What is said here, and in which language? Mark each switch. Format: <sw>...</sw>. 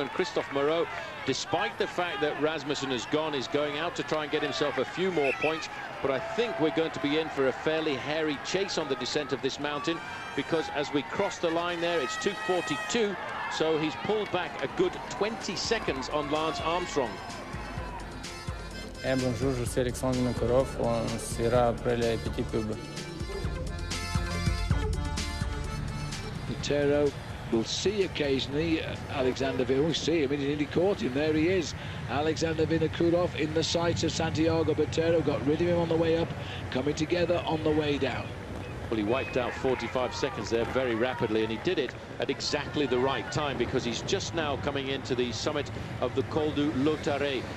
<en>And Christophe Moreau, despite the fact that Rasmussen has gone, is going out to try and get himself a few more points. But I think we're going to be in for a fairly hairy chase on the descent of this mountain, because as we cross the line there, it's 2:42, so he's pulled back a good 20 seconds on Lance Armstrong.</en> <fr>Bonjour, je suis Alexandre Vinokourov, on sera après les petits pubs.</fr> <en>Bottero will see occasionally Alexander Vinokourov. We see him, he nearly caught him, there he is. Alexander Vinokourov in the sights of Santiago Bottero, got rid of him on the way up, coming together on the way down. Well, he wiped out 45 seconds there very rapidly, and he did it at exactly the right time, because he's just now coming into the summit of the Col du Lautaret.</en>